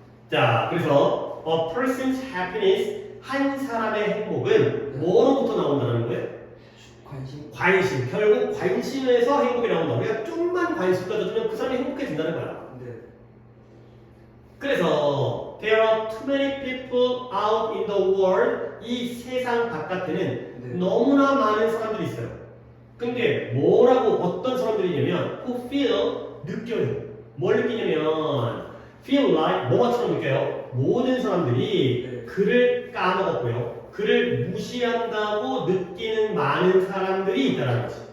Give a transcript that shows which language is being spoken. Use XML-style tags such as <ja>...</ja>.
<ko>자, 그래서</ko> <en>a person's happiness</en> <ko>한 사람의 행복은 뭐로부터 나온다는 거예요? 관심. 관심. 결국 관심에서 행복이 나온다. 우리가 좀만 관심 가져주면 그 사람이 행복해진다는 거야. 네.</ko> <en>그래서 there are too many people out in the world.</en> <ko>이 세상 바깥에는 네. 너무나 많은 사람들이 있어요. 근데 뭐라고 어떤 사람들이냐면</ko> <en>who feel</en> <ko>느껴요. 뭘 느끼냐면</ko> <en>feel like</en> <ko>뭐가처럼 느껴요. 모든 사람들이 네. 그를 까먹었고요. 그를 무시한다고 느끼는 많은 사람들이 있다는 거지.</ko>